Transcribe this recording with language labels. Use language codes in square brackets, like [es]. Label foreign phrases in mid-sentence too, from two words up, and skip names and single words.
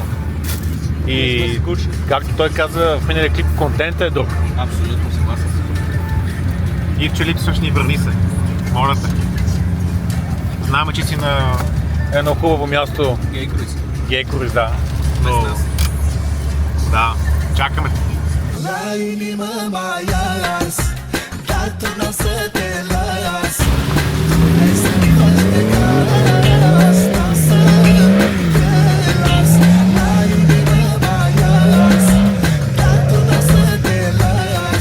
[bg] И както той каза в миналия клип, контентът е друг. Абсолютно съгласен. И че липсваш ни върни се. Моля те. Знаме, че си на едно хубаво място. Гей круиз. Гей круиз, да. Но... Да, чакаме. [ro] La inimă mai ars, dar tu n-o să te las. Vrei să-mi faci de gras, n-o să te las. La inimă mai ars, dar tu n-o să te las.